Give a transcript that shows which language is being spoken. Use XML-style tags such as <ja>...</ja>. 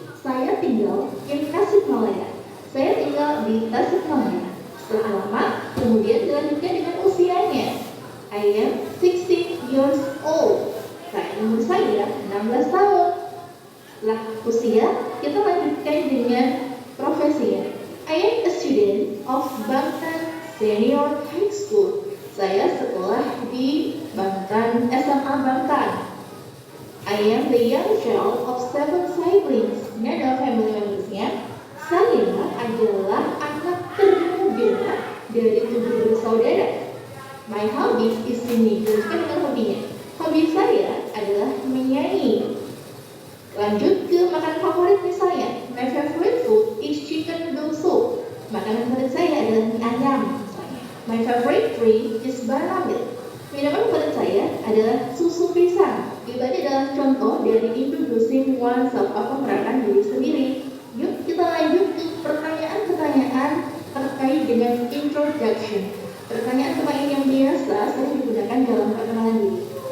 <id>Saya tinggal di Tasikmalaya. Saya tinggal di Tasikmalaya. Setelah alamat, kemudian dilanjutkan dengan usianya.</id> <en>I am 16 years old.</en> <id>Umur saya 16 tahun. Setelah usia, kita lanjutkan dengan profesinya.</id> <en>I am a student of Bangtan Senior High School.</en> <id>Saya sekolah di Bangtan, SMA Bangtan.</id> <en>I am the young child of 7 siblings.</en> <id>Ini adalah family members-nya. Saya adalah anak termuda dari 7 bersaudara.</id> <en>My hobby is singing.</en> <id>Lanjutkan dengan hobinya. Hobi saya adalah menyanyi. Lanjut ke makanan favorit misalnya.</id> <en>My favorite food is chicken noodle soup.</en> <id>Makanan favorit saya adalah mie ayam misalnya.</id> <en>My favorite drink is banana milk.</en> <id>Minuman favorit saya adalah susu pisang. Itu tadi adalah contoh dari</id> <en>introducing oneself</en> <id>atau memperkenalkan diri sendiri. Yuk kita lanjut ke pertanyaan-pertanyaan terkait dengan introduction. Pertanyaan-pertanyaan yang biasa sering digunakan dalam perkenalan diri.</id>